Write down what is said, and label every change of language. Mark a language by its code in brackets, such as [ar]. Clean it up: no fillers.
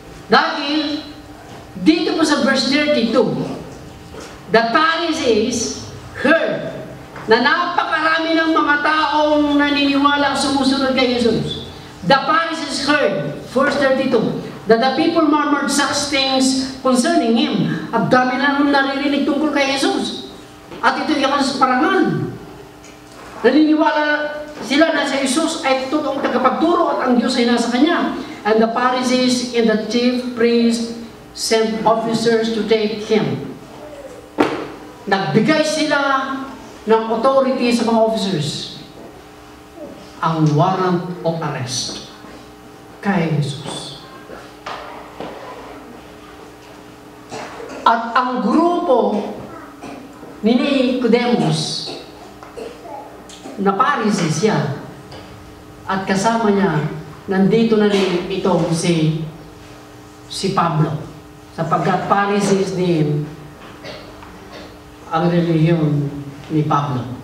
[tl] Dahil dito po sa verse 32, [en] the Pharisees heard [tl] na napakarami ng mga taong naniniwala sumusunod kay Jesus. [en] The Pharisees heard, verse 32, that the people murmured such things concerning Him. [tl] At dami na nung naririnig tungkol kay Jesus. At ito yung parangal. Naniniwala sila na si Jesus ay totoong tagapagturo at ang Diyos ay nasa Kanya. [en] And the Pharisees and the chief priests sent officers to take Him. [tl] Nagbigay sila ng authority sa mga officers. Ang warrant of arrest kay Jesus. At ang grupo ni Nicodemus na Pharisees siya at kasama niya nandito na rin itong si Pablo sapagkat Pharisees din ang relihiyon ni Pablo.